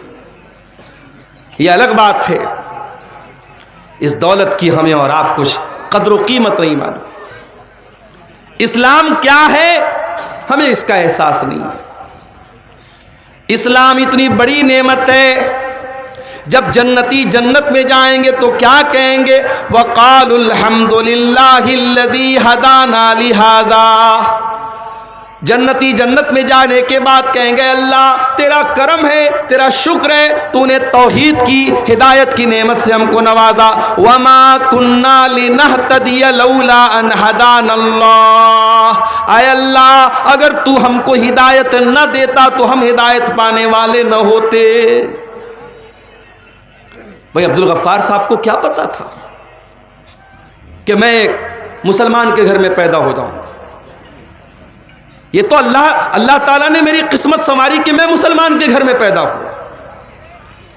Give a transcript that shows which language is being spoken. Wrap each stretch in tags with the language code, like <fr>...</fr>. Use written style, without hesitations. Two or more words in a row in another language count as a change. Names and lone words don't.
<hi>ये अलग बात है, इस दौलत की हमें और आप कुछ कद्र कीमत नहीं मालूम। इस्लाम क्या है हमें इसका एहसास नहीं है। इस्लाम इतनी बड़ी नेमत है, जब जन्नती जन्नत में जाएंगे तो क्या कहेंगे,</hi> <ar>وقالوا الحمد لله الذي هدانا لهذا.</ar> <hi>जन्नती जन्नत में जाने के बाद कहेंगे, अल्लाह तेरा करम है, तेरा शुक्र है, तूने तौहीद की हिदायत की नेमत से हमको नवाजा।</hi> <ar>وما كنا لنهتدي لولا أن هدانا الله.</ar> <hi>आय अल्लाह, अगर तू हमको हिदायत न देता तो हम हिदायत पाने वाले न होते। भाई अब्दुल गफ्फार साहब को क्या पता था कि मैं एक मुसलमान के घर में पैदा हो जाऊंगा। ये तो अल्लाह ताला ने मेरी किस्मत संवारी कि मैं मुसलमान के घर में पैदा हुआ।</hi>